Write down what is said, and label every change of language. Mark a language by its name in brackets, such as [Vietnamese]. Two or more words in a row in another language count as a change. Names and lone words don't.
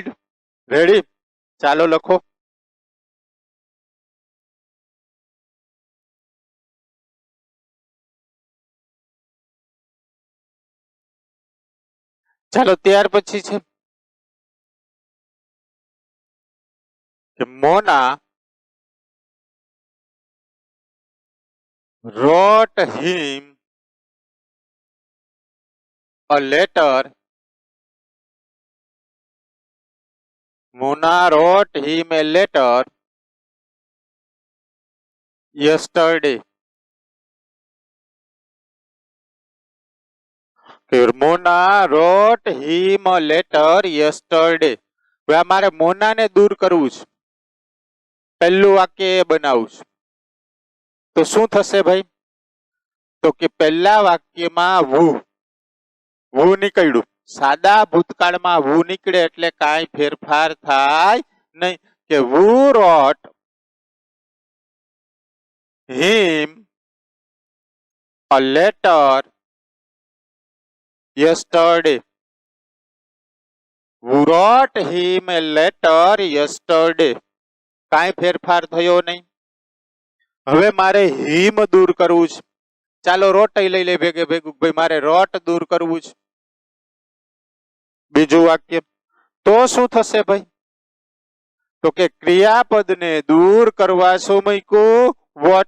[Gujarati] રેડી? ચાલો લખો. ચાલો ત્યાર પછી છે કે મોના [English] wrote him a letter. Mona wrote him a letter yesterday. Mona wrote him a letter yesterday. [Gujarati] હવે અમારે મોનાને દૂર કરવું છે. પહેલું વાક્ય એ બનાવું છું. તો શું થશે ભાઈ? તો કે પહેલા વાક્યમાં વુ નીકળ્યું. સાદા ભૂતકાળમાં વુ નીકળે એટલે કાંઈ ફેરફાર થાય નહીં. [English] કે who wrote him a letter yesterday. Who wrote him a letter yesterday. [Gujarati] કાંઈ ફેરફાર થયો નહીં. હવે મારે હિમ દૂર કરવું છે. ચાલો રોટ લઈ લે ભેગે ભેગું. ભાઈ મારે રોટ દૂર કરવું છે. બીજું વાક્ય. તો શું થશે ભાઈ? તો કે ક્રિયાપદને દૂર કરવા શું મૂક્યું? વોટ.